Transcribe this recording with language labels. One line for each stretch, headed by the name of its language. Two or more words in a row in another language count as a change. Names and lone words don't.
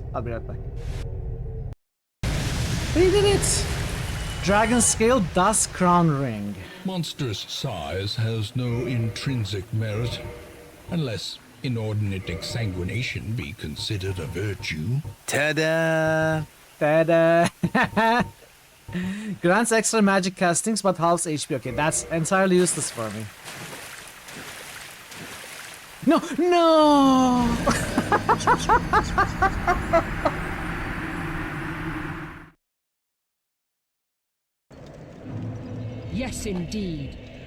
English: I'll be right back. We did it! Dragon Scale Dust Crown Ring. Monstrous size has no intrinsic merit, unless inordinate exsanguination be considered a virtue. Ta-da! Ta-da! Grants extra magic castings but halves HP. Okay, that's entirely useless for me. No! No! Yes, indeed.